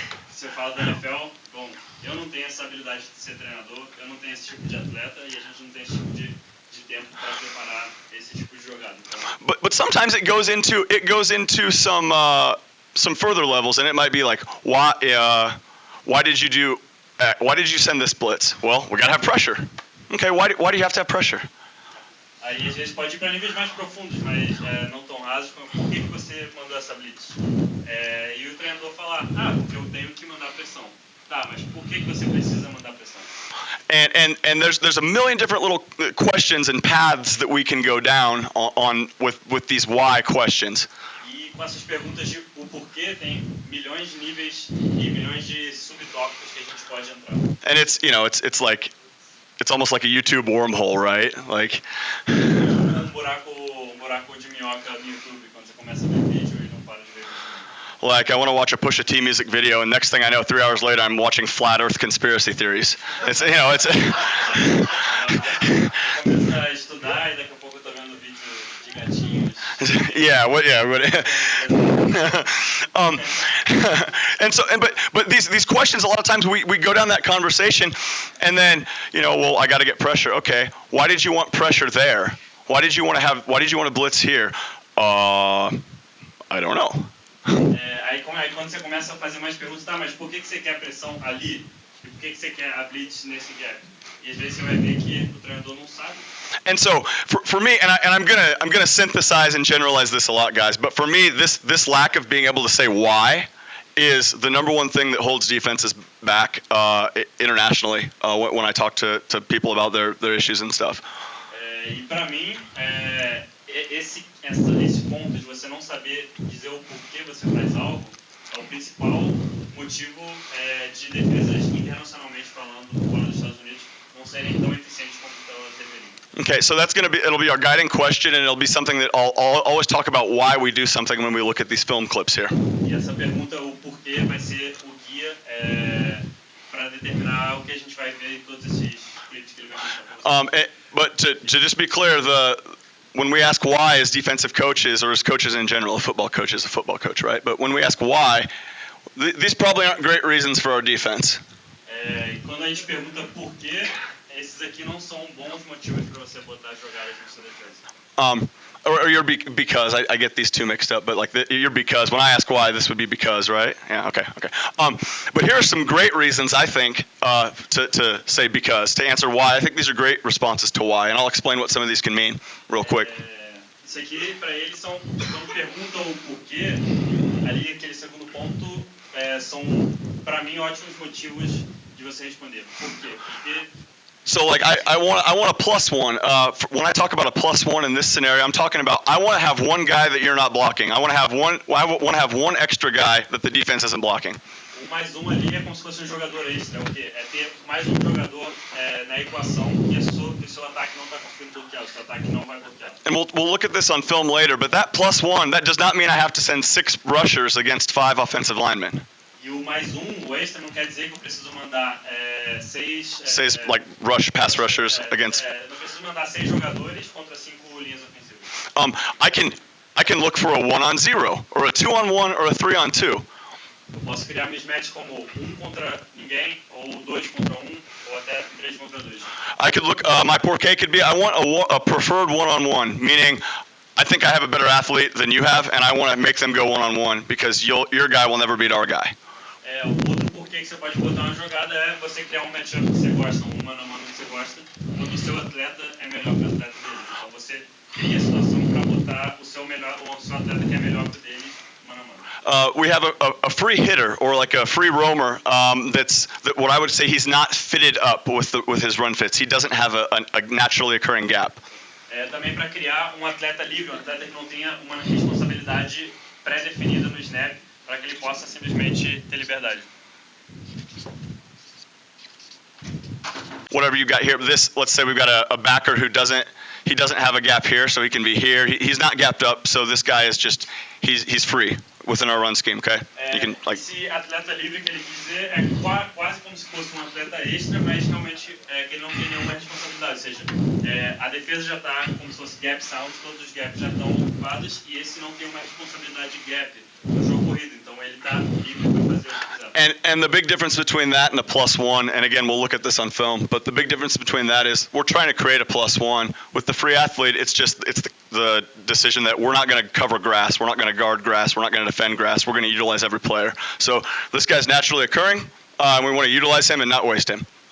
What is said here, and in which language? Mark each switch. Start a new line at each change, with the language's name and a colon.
Portuguese: Você fala da NFL, bom, eu não tenho essa habilidade de ser treinador, eu não tenho esse tipo de atleta e a gente não tem esse tipo de tempo para preparar esse tipo de jogada. Então,
English: but sometimes it goes into some further levels, and it might be like, why did you send this blitz? Well, we gotta have pressure. Okay, why do you have to have pressure?
Portuguese: Aí a gente pode ir para níveis mais profundos, mas não tão rasos, como por que você mandou essa blitz? E o treinador falar, porque eu tenho que mandar pressão. Tá, mas por que você precisa mandar pressão?
English: And there's a million different little questions and paths that we can go down on with these why questions.
Portuguese: E com essas perguntas de o porquê tem milhões de níveis e milhões de subtópicos que a gente pode entrar.
English: And it's almost like a YouTube wormhole, right? Like
Portuguese: buraco de minhoca no YouTube quando você começa a ver vídeo e não para de ver vídeo.
English: Like I want to watch a Pusha T music video, and next thing I know, 3 hours later, I'm watching flat Earth conspiracy theories. It's it's.
Portuguese: Começa a estudar e daqui a pouco eu tô vendo vídeo de gatinhos.
English: Yeah, but these questions, a lot of times we go down that conversation, and then well, I got to get pressure. Okay, why did you want pressure there? Why did you want to blitz here? I don't know.
Portuguese: Aí quando você começa a fazer mais perguntas, tá, mas por que você quer a pressão ali? E por que você quer a blitz nesse gap? E às vezes você vai ver que o treinador não sabe.
English: And so for me, and I'm gonna synthesize and generalize this a lot, guys. But for me, this lack of being able to say why is the number one thing that holds defenses back internationally when I talk to people about their issues and stuff.
Portuguese: E para mim, esse ponto de você não saber dizer o porquê você faz algo é o principal motivo de defesas internacionalmente falando fora dos Estados Unidos não serem tão eficientes quanto elas deveriam.
English: Okay, so it'll be our guiding question, and it'll be something that I'll always talk about why we do something when we look at these film clips here.
Portuguese: E essa pergunta, o porquê, vai ser o guia para determinar o que a gente vai ver em todos esses clips que ele vai mostrar.
English: But to just be clear, when we ask why as defensive coaches, or as coaches in general, a football coach is a football coach, right? But when we ask why, these probably aren't great reasons for our defense.
Portuguese: Quando a gente pergunta por quê, esses aqui não são bons motivos para você botar jogadas na sua defesa.
English: Or you're because I get these two mixed up, but like you're because when I ask why, this would be because, right? Yeah, okay. But here are some great reasons I think to say because, to answer why. I think these are great responses to why, and I'll explain what some of these can mean real quick.
Portuguese: Isso aqui para eles são quando perguntam o porquê, ali aquele segundo ponto são para mim ótimos motivos de você responder. Por quê? Porque
English: so like I want a plus one. When I talk about a plus one in this scenario, I'm talking about I want to have one guy that you're not blocking. I want to have one extra guy that the defense isn't blocking.
Portuguese: O mais ali é como se fosse jogador extra, o quê? É ter mais jogador na equação que o seu ataque não está conseguindo bloquear, o seu ataque não vai bloquear.
English: And we'll look at this on film later, but that plus one, that does not mean I have to send 6 rushers against 5 offensive linemen.
Portuguese: E o mais o extra não quer dizer que eu preciso mandar 6
English: like pass rushers against.
Portuguese: Não preciso mandar 6 jogadores contra 5 linhas ofensivas.
English: I can look for a 1-on-0 or a 2-on-1 or a 3-on-2.
Portuguese: Eu posso criar mismatch como 1 contra ninguém ou 2 contra 1 ou até 3 contra 2.
English: I could look my porqué could be I want a preferred 1-on-1, meaning I think I have a better athlete than you have, and I want to make them go 1-on-1 because your guy will never beat our guy.
Portuguese: O outro porquê que você pode botar uma jogada é você criar um matchup que você gosta, um mano a mano que você gosta, quando o seu atleta é melhor que o atleta dele. Então você cria a situação para botar o seu atleta que é melhor que o dele mano a mano.
English: We have a free hitter or like a free roamer that's what I would say he's not fitted up with his run fits. He doesn't have a naturally occurring gap.
Portuguese: Também para criar um atleta livre, um atleta que não tenha uma responsabilidade pré-definida no snap, para que ele possa simplesmente ter liberdade.
English: Whatever you got here, let's say we've got a backer who doesn't have a gap here, so he can be here. He's not gapped up, so this guy is just he's free within our run scheme, okay? You can like.
Portuguese: Esse atleta livre que ele quis dizer é quase como se fosse um atleta extra, mas realmente que ele não tem nenhuma responsabilidade, ou seja, a defesa já está como se fosse gap sound, todos os gaps já estão ocupados e esse não tem uma responsabilidade de gap no jogo corrido, então ele está livre para fazer o que quiser.
English: And the big difference between that and a plus one, and again we'll look at this on film, but the big difference between that is we're trying to create a plus one. With the free athlete, it's the decision that we're not going to cover grass, we're not going to guard grass, we're not going to defend grass, we're going to utilize every player. So this guy's naturally occurring, and we want to utilize him and not waste him.